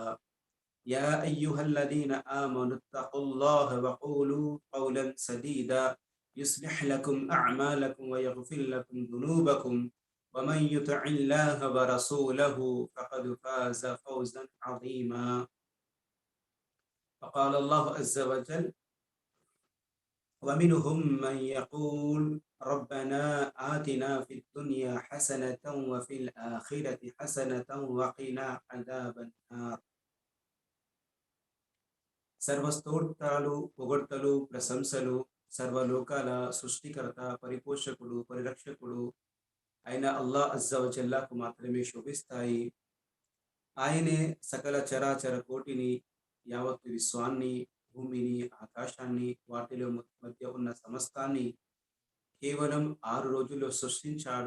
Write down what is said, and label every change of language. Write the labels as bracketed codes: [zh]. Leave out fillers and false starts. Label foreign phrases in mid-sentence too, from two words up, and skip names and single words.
[ar] يا أيها الذين آمنوا اتقوا الله وقولوا قولا سديدا يصلح لكم أعمالكم ويغفر لكم ذنوبكم، ومن يطع الله ورسوله فقد فاز فوزا عظيما. فقال الله عز وجل: ومنهم من يقول ربنا آتنا في الدنيا حسنة وفي الآخرة حسنة وقنا عذاب النار. [te] సర్వస్తోత్రాలు, పొగడ్తలు, ప్రశంసలు సర్వలోకాల సృష్టికర్త, పరిపోషకుడు, పరిరక్షకుడు అయిన [ar] الله عز وجل [te] మాత్రమే శోభిస్తాయి. ఆయనే సకల చరాచర కోటిని, యావత్తు విశ్వాన్ని, భూమిని, ఆకాశాన్ని, వాటిలో మధ్య ఉన్న సమస్తాన్ని కేవలం 6 రోజుల్లో సృష్టించాడు.